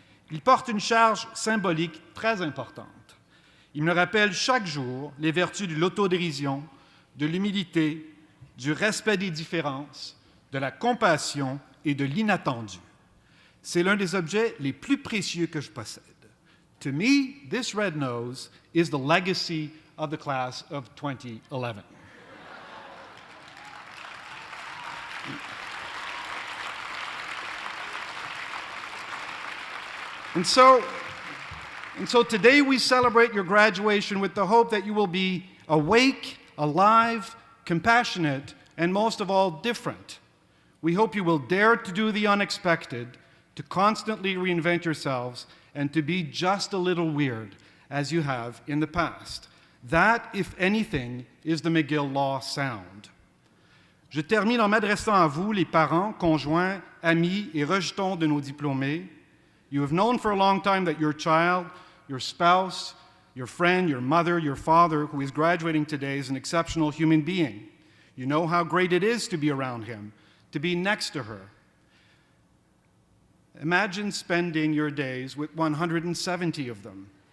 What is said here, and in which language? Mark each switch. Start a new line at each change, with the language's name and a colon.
French: Il porte une charge symbolique très importante. Il me rappelle chaque jour les vertus de l'autodérision, de l'humilité, du respect des différences, de la compassion et de l'inattendu. C'est l'un des objets les plus précieux que je possède.
English: To me, this red nose is the legacy of the class of 2011. And so today we celebrate your graduation with the hope that you will be awake, alive, compassionate, and most of all, different. We hope you will dare to do the unexpected, to constantly reinvent yourselves, and to be just a little weird, as you have in the past. That, if anything, is the McGill Law sound.
French: Je termine en m'adressant à vous, les parents, conjoints, amis et rejetons de nos diplômés.
English: You have known for a long time that your child, your spouse, your friend, your mother, your father, who is graduating today, is an exceptional human being. You know how great it is to be around him, to be next to her. Imagine spending your days with 170 of them.